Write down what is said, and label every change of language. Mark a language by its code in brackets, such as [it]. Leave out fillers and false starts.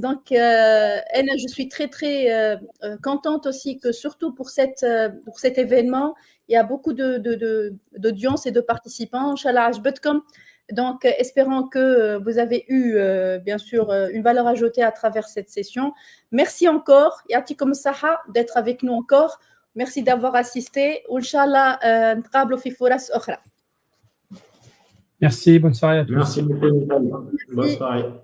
[fr] Donc, je suis très contente aussi que surtout pour cet événement, il y a beaucoup d'audience et de participants. Inch'Allah, ajbetkom. Donc, espérons que vous avez eu, bien sûr, une valeur ajoutée à travers cette session. Merci encore, Yatikom Saha, d'être avec nous encore. Merci d'avoir assisté. [ar] Inch'Allah, نتقابلوا في فرص أخرى. [fr] Merci, bonne soirée à tous. Merci beaucoup, Nicole. Bonne soirée.